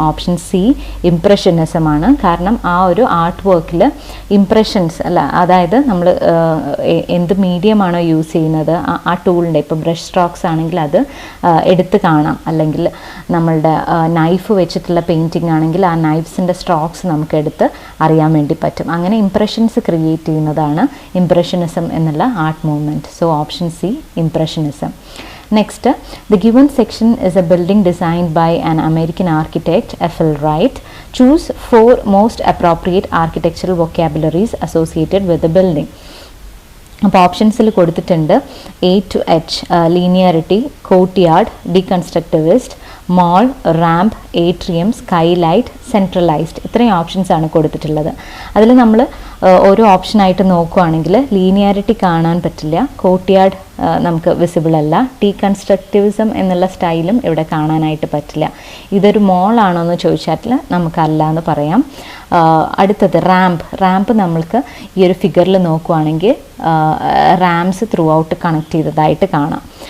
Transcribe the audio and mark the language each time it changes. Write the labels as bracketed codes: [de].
[ml] Option C impressionism ആണ്. കാരണം ആ ഒരു ആർട്ട് വർക്കിൽ ഇംപ്രഷൻസ് അല്ല, അതായത് നമ്മൾ എന്ത് മീഡിയമാണോ യൂസ് ചെയ്യുന്നത് ആ ടൂളിൻ്റെ, ഇപ്പോൾ ബ്രഷ് സ്ട്രോക്സ് ആണെങ്കിൽ അത് എടുത്ത് കാണാം, അല്ലെങ്കിൽ നമ്മളുടെ നൈഫ് വെച്ചിട്ടുള്ള പെയിൻറ്റിംഗ് ആണെങ്കിൽ ആ നൈഫ്സിൻ്റെ സ്ട്രോക്സ് നമുക്ക് എടുത്ത് അറിയാൻ വേണ്ടി പറ്റും. അങ്ങനെ ഇംപ്രഷൻസ് ക്രിയേറ്റ് ചെയ്യുന്നതാണ് ഇംപ്രഷനിസം എന്നുള്ള art movement. [en] So option C, impressionism. Next, the given section is a building designed by an American architect, F.L. Wright. Choose 4 most appropriate architectural vocabularies associated with the building. [ml] അപ്പോൾ ഓപ്ഷൻസിൽ കൊടുത്തിട്ടുണ്ട് [en] A to H, linearity, courtyard, deconstructivist, mall, ramp, atrium, skylight, centralized. [ml] ഇത്രയും options ആണ് കൊടുത്തിട്ടുള്ളത്. അതിൽ നമ്മൾ ഓരോ ഓപ്ഷനായിട്ട് നോക്കുകയാണെങ്കിൽ linearity കാണാൻ പറ്റില്ല, കോർട്ട്യാർഡ് നമുക്ക് വിസിബിൾ അല്ല, ഡീകൺസ്ട്രക്റ്റിവിസം എന്നുള്ള സ്റ്റൈലും ഇവിടെ കാണാനായിട്ട് പറ്റില്ല. ഇതൊരു മോളാണോ എന്ന് ചോദിച്ചാൽ നമുക്കല്ല എന്ന് പറയാം. അടുത്തത് റാമ്പ് നമ്മൾക്ക് ഈ ഒരു ഫിഗറിൽ നോക്കുകയാണെങ്കിൽ റാംസ് ത്രൂ ഔട്ട് കണക്ട് ചെയ്തതായിട്ട് കാണാം.